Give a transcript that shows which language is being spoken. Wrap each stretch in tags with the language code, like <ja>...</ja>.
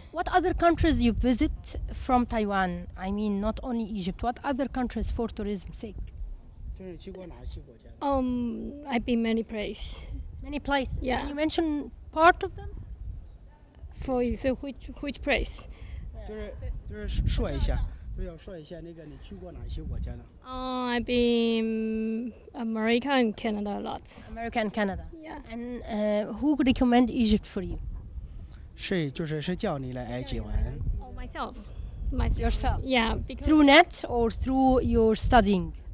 <en>What other countries you visit from Taiwan? I mean, not only Egypt. What other countries for tourism sake? I've been many places. Many places. Yeah. Can you mention part of them? For example, which place?</en> <zh>就是说一下，要说一下那个你去过哪些国家呢？</zh> <en>I've been America and Canada a lot. America and Canada. Yeah. And who could recommend Egypt for you?</en> <zh>是叫你来埃及玩。</zh> <en>Oh, myself. Yourself. Yeah, because Through net or through your studying?</en>